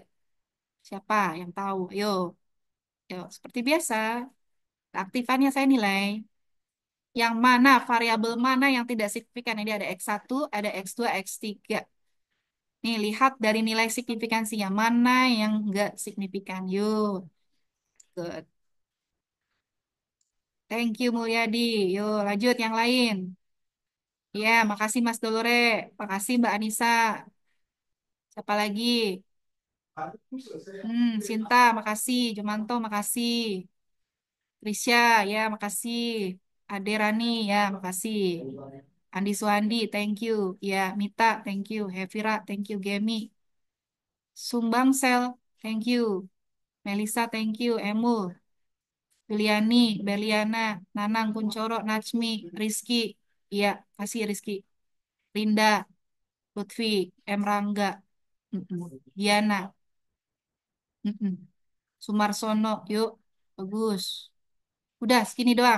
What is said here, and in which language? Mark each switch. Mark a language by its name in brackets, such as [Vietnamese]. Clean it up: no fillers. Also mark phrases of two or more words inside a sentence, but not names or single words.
[Indonesian] Siapa yang tahu? Ayo, yuk. Seperti biasa, aktifannya saya nilai. Yang mana, variabel mana yang tidak signifikan? Ini ada X1, ada X2, X3. Nih, lihat dari nilai signifikansinya. Mana yang enggak signifikan? Yuk. [English] Good. Thank you Mulyadi. [Indonesian] Yuk lanjut yang lain. Ya, makasih Mas Dolore. Makasih Mbak Anissa. Siapa lagi? Sinta, makasih. Jumanto, makasih. Risha, ya, makasih. Ade Rani, ya, makasih. Andi Suhandi, [English] thank you. [Indonesian] Ya, Mita, [English] thank you. [Indonesian] Hevira, [English] thank you. [Indonesian] Gemi. Sumbang Sel, [English] thank you. [Indonesian] Melisa, [English] thank you. [Indonesian] Emul, Juliani, Beliana, Nanang, Kuncoro, Najmi, Rizky. Iya, kasih Rizky. Linda, Lutfi, M. Rangga, mm-mm. Diana, mm-mm. Sumarsono, yuk, bagus. Udah, segini doang.